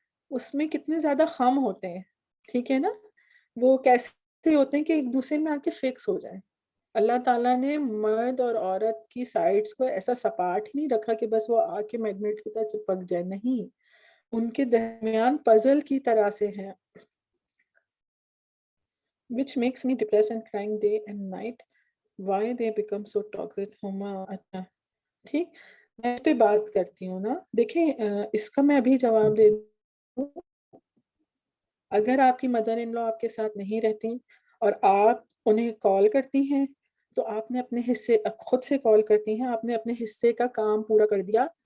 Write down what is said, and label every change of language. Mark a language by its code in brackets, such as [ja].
[ur] اس میں کتنے زیادہ خم ہوتے ہیں، ٹھیک ہے نا. وہ کیسے ہوتے ہیں کہ ایک دوسرے میں آ کے فکس ہو جائیں. اللہ تعالیٰ نے مرد اور عورت کی سائڈس کو ایسا سپاٹ ہی نہیں رکھا کہ بس وہ آ کے میگنیٹ کی طرح چپک جائے، نہیں. ان کے درمیان پزل کی طرح سے ہیں. [en] which makes me depressed and crying day and night. why they become so toxic. [ur] اچھا ٹھیک، میں اس پہ بات کرتی ہوں نا. دیکھیں اس کا میں ابھی جواب دے دوں. اگر آپ کی مدر ان لا آپ کے ساتھ نہیں رہتی اور آپ انہیں کال کرتی ہیں تو آپ نے اپنے حصے خود سے کال کرتی ہیں، آپ نے اپنے حصے کا کام پورا کر دیا.